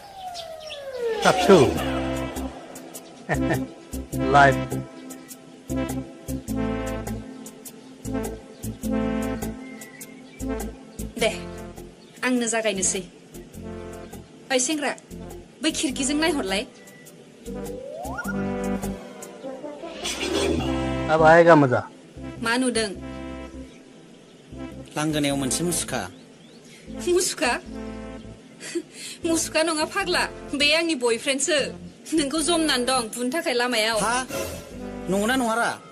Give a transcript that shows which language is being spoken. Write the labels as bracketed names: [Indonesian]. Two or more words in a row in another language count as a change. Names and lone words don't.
[Bodo] साबसु लाइफ दे आंनो जागायनोसै ओइ सेंग्रा बै खिरखिजों नायहरलाय [Hindi] अब आएगा मजा [Bodo] मा नुदों लांगोनायाव मोनसे मुसुखा मुसुखा नङा फाग्ला बे आंनि बयफ्रेन्डसो नोंखौ जमनानै दं बुनो थाखाय लामायाव हा नंगौना नङारा